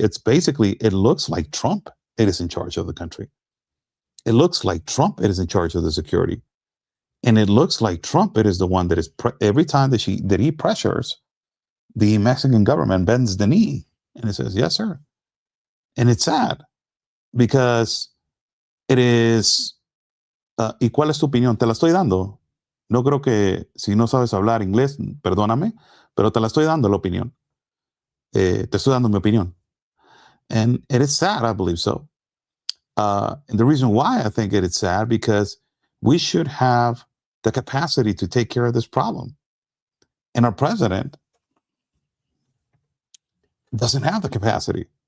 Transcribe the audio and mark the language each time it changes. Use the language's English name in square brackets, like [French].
[English] It looks like Trump is in charge of the country. It looks like Trump is in charge of the security. And it looks like Trump is the one that is, every time that he pressures, the Mexican government bends the knee and it says, yes, sir. And it's sad because it is, [Spanish] ¿y cuál es tu opinión? Te la estoy dando. No creo que si no sabes hablar inglés, perdóname, pero te la estoy dando la opinión. Te estoy dando mi opinión. [English] And it is sad, I believe so. And the reason why I think it is sad, because we should have the capacity to take care of this problem. And our president doesn't have the capacity.